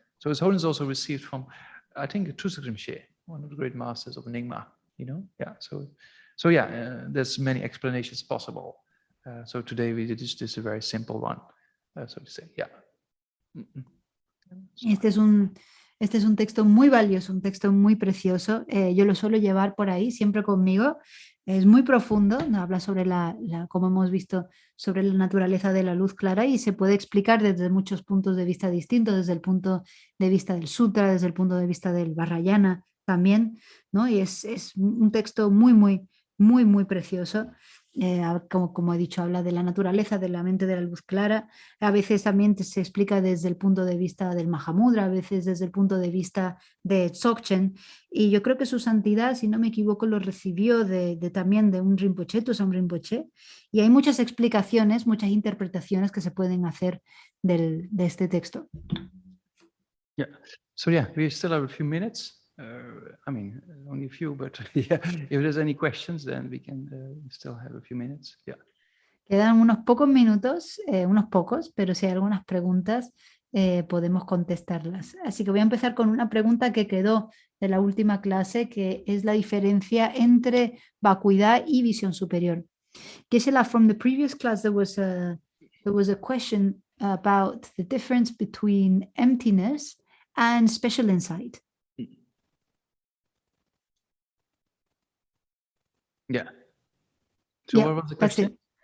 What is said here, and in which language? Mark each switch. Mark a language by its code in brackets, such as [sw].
[en] So His Holiness also received from, I think, Geshe, one of the great masters of Nyingma. You know, yeah. So yeah, there's many explanations possible. So today we did just a very simple one, so to say. Yeah. [es] Este es un texto muy valioso, un texto muy precioso. Yo lo suelo llevar por ahí siempre conmigo. Es muy profundo, habla sobre como hemos visto, sobre la naturaleza de la luz clara y se puede explicar desde muchos puntos de vista distintos, desde el punto de vista del sutra, desde el punto de vista del Vajrayana también, ¿no? Y es un texto muy precioso. Como he dicho, habla de la naturaleza de la mente de la luz clara. A veces también se explica desde el punto de vista del Mahamudra, a veces desde el punto de vista de Dzogchen. Y yo creo que su santidad, si no me equivoco, lo recibió también de un Rinpoche, Tosam Rinpoche. Y hay muchas explicaciones, muchas interpretaciones que se pueden hacer de este texto. [en] Yeah. So yeah, we still have a few minutes. I mean, only a few, but yeah, if there's any questions, then we can still have a few minutes. Yeah. [es] Quedan unos pocos minutos, unos pocos, pero si hay algunas preguntas, podemos contestarlas. Así que voy a empezar con una pregunta que quedó de la última clase, que es la diferencia entre vacuidad y visión superior. [en] Geshe, from the previous class, there was a question about the difference between emptiness and special insight. Yeah. So yeah, what was the question?